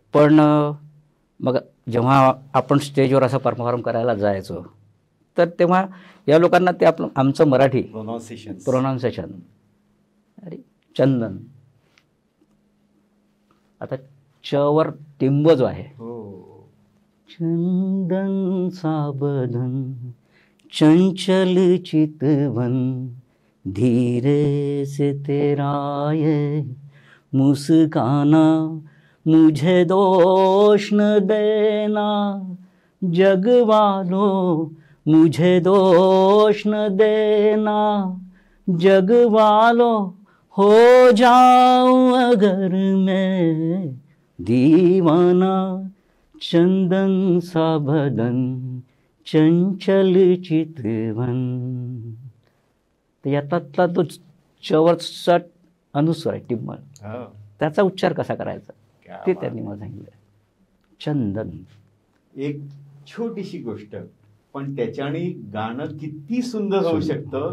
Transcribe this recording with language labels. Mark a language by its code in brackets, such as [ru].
[mr] पण मग जेव्हा आपण स्टेजवर असं परफॉर्म करायला जायचो तर तेव्हा या लोकांना ते आमचं मराठी प्रोनाऊन्सिएशन अरे चंदन, आता चवर टिंब जो आहे, हो, [hi] चंदन साबदन चंचल चितवन धीरे से तेरा ये मुस्काना मुझे दोष न देना जग वालों मुझे दोष न देना जग वालों हो जाऊं अगर मैं दीवाना चंदन साबदन चंचल चितवन. [mr] तर यातला तो चवरचा अनुस्वार आहे टिंब, हा. त्याचा उच्चार कसा करायचा [hi] क्या [mr] ते [hi] बात. [mr] त्यांनी मला सांगितलं. चंदन एक छोटीशी गोष्ट पण त्याच्याने गाणं किती सुंदर होऊ शकतं,